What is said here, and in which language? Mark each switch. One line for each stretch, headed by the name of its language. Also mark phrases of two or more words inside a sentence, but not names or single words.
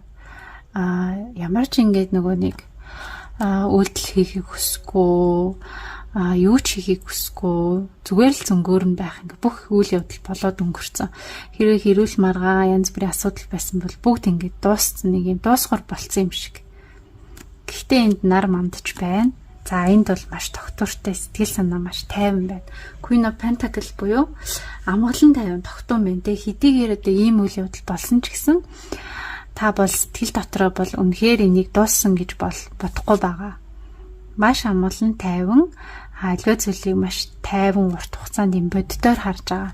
Mongolian: Ямар ч ингээд нөгөө нэг үйлдэл хийхийг хүсэхгүй, юу ч хийхийг хүсэхгүй, зүгээр л зөнгөөр нь байх ингээд бүх үйл явдал болоод өнгөрцөн. Хэрвээ хэрүүл маргаа янз бүрийн асуудал байсан бол бүгд ингээд дууссан, нэг юм дуусгар болцсон юм шиг. Гэхдээ энд нар мандж байна. За энд бол маш тогтвортой, сэтгэл санаа маш тайван байна. Queen of Pentacles буюу амгалан тайван тогтун байна. Хэдийгээр одоо ийм үйл явдал болсон ч гэсэн та бол сэтгэл дотроо бол үнэхээр энийг дууссан гэж бодохгүй байгаа. Маш амгалан тайван, аливаа зүйлийг маш тайван урт хугацаанд юм боддоор харж байгаа.